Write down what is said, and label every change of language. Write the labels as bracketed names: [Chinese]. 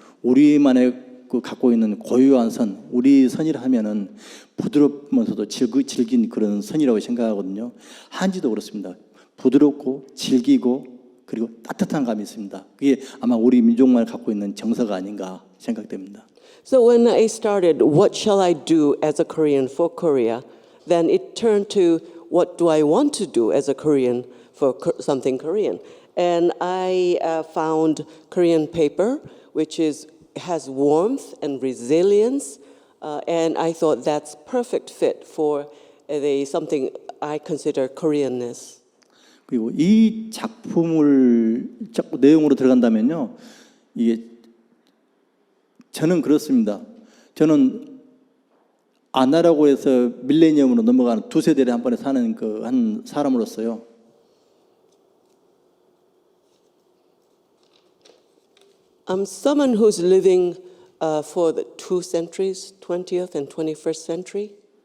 [Korean] 우리만의 갖고 있는 고유한 선, 우리 선이라 하면은 부드럽면서도 질긴 그런 선이라고 생각하거든요. 한지도 그렇습니다. 부드럽고 질기고 그리고 따뜻한 감이 있습니다. 그게 아마 우리 민족만 갖고 있는 정서가 아닌가 생각됩니다. [English] So when I started, what shall I do as a Korean for Korea? Then it turned to what do I want to do as a Korean for something Korean? And I found Korean paper, which has warmth and resilience, and I thought that's perfect fit for something I consider Koreanness. [Korean] 그리고 이 작품을 자꾸 내용으로 들어간다면요, 이게 저는 그렇습니다. 저는 아나라고 해서 밀레니엄으로 넘어가는 두 세대를 한 번에 사는 한 사람으로서요. [English] I'm someone who's living for the two centuries, 20th and 21st century.